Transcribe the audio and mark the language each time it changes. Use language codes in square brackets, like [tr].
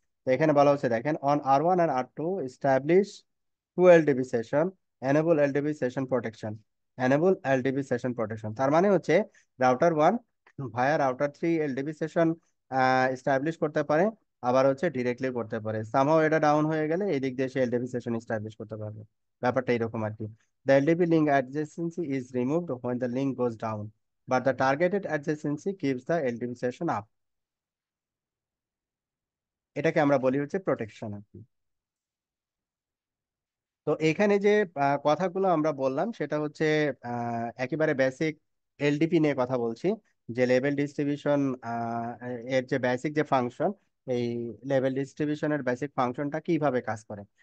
[bn] তো এখানে বলা হচ্ছে দেখেন, [en] On R1 and R2 establish to LDP session, enable LDP session protection, enable LDP session protection. [bn] তার মানে হচ্ছে রাউটার ওয়ান ভায়া router three LDP session establish করতে পারে, আবার হচ্ছে ডিরেক্টলি করতে পারে। সামহাও এটা ডাউন হয়ে গেলে এই দিক দিয়ে সে এলডিপি সেশন এস্টাবলিশ করতে পারবে। ব্যাপারটা এরকম আর কি। [en] The LDP link adjacency is removed when the link goes down, but the targeted adjacency keeps the LDP session up. [bn] এটাকে আমরা বলি হচ্ছে প্রোটেকশন আর কি। তো এখানে যে কথাগুলো আমরা বললাম সেটা হচ্ছে একেবারে বেসিক এলডিপি নিয়ে কথা বলছি, যে লেভেল ডিস্ট্রিবিউশন এর যে বেসিক যে ফাংশন, এই লেভেল ডিস্ট্রিবিউশনের বেসিক ফাংশনটা কিভাবে কাজ করে।